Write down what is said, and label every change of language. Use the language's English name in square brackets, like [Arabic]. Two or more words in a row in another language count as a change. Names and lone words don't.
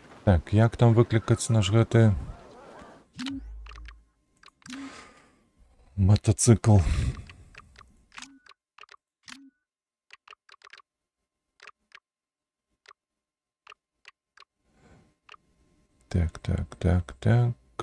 [Belarusian] Так, як там выклікаць наш гэты мотоцикл? Так.